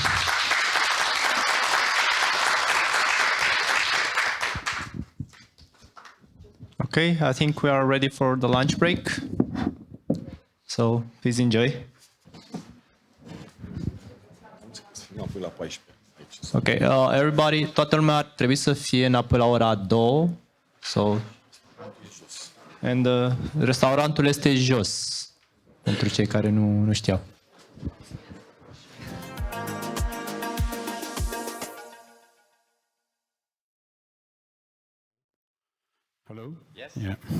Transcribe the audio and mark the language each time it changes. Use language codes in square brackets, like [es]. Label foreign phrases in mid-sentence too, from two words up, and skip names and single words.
[en] Okay, I think we are ready for the lunch break. So please enjoy. Okay, everybody, [ro] toată lumea ar trebui să fie înapoi la ora 2. [en] So, and [ro] restaurantul este jos, pentru cei care nu știau. [en] Hello? Yes. Yeah.